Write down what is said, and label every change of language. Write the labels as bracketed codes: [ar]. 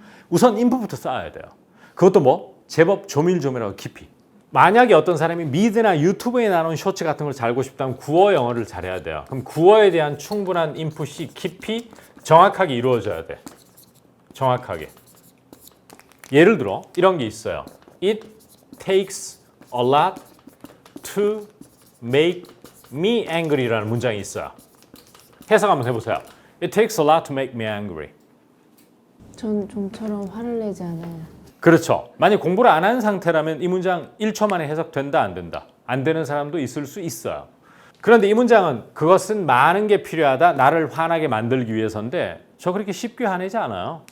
[ko] 우선 인풋부터 쌓아야 돼요. 그것도 뭐? 제법 조밀조밀하고 깊이. 만약에 어떤 사람이 미드나 유튜브에 나오는 쇼츠 같은 걸 잘 알고 싶다면 구어 영어를 잘해야 돼요. 그럼 구어에 대한 충분한 인풋이 깊이 정확하게 이루어져야 돼. 정확하게. 예를 들어 이런 게 있어요. [en] It takes a lot to make me angry [ko] 라는 문장이 있어요. 해석 한번 해보세요. [en] It takes a lot to make me angry. [ko] 전 좀처럼 화를 내지 않아요. 그렇죠. 만약 공부를 안 한 상태라면 이 문장 1초 만에 해석된다 안 된다. 안 되는 사람도 있을 수 있어요. 그런데 이 문장은 그것은 많은 게 필요하다. 나를 화나게 만들기 위해서인데 저 그렇게 쉽게 화내지 않아요.